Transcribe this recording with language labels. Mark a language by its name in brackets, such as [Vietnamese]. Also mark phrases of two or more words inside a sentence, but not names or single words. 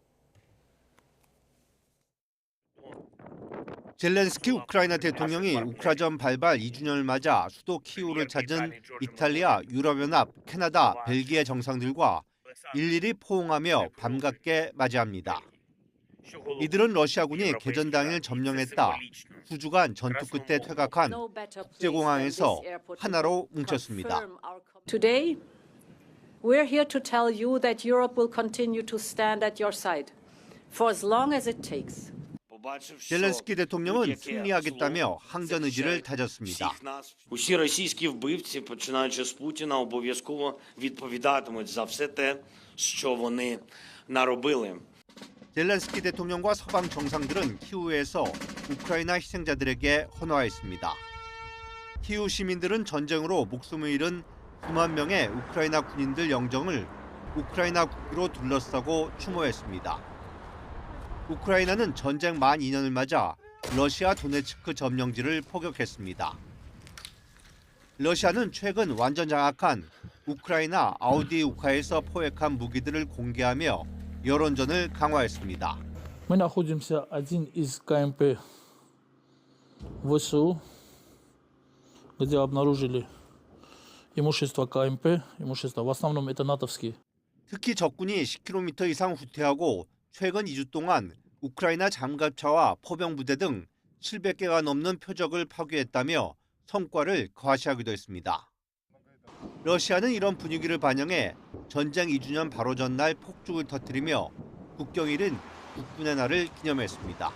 [Korean] 젤렌스키 우크라이나 대통령이 우크라전 발발 2주년을 맞아 수도 키이우를 찾은 이탈리아, 유럽연합, 캐나다, 벨기에 정상들과 일일이 포옹하며 반갑게 맞이합니다. 이들은 러시아군이 개전 당일 점령했다 수주간 전투 끝에 퇴각한 국제공항에서 하나로 뭉쳤습니다. [English] Today, we're here to tell you that Europe will continue to stand at your side for as long as it takes. [Korean] 젤렌스키 대통령은 승리하겠다며 항전 의지를 다졌습니다. [Ukrainian] Усі російські вбивці, починаючи з Путіна, обов'язково відповідатимуть за все те, що вони наробили. [Korean] 젤렌스키 대통령과 서방 정상들은 키우에서 우크라이나 희생자들에게 헌화했습니다. 키우 시민들은 전쟁으로 목숨을 잃은 수만 명의 우크라이나 군인들 영정을 우크라이나 국기로 둘러싸고 추모했습니다. 우크라이나는 전쟁 만 2년을 맞아 러시아 도네츠크 점령지를 포격했습니다. 러시아는 최근 완전 장악한 우크라이나 아우디우카에서 포획한 무기들을 공개하며 여론전을 강화했습니다. [Russian] Мы находимся один из КМП ВСУ, где обнаружили имущество КМП, имущество в основном это натовские. [Korean] 특히 적군이 10km 이상 후퇴하고 최근 2주 동안 우크라이나 장갑차와 포병부대 등 700개가 넘는 표적을 파괴했다며 성과를 과시하기도 했습니다. 러시아는 이런 분위기를 반영해 전쟁 2주년 바로 전날 폭죽을 터뜨리며 국경 잃은 국군의 날을 기념했습니다.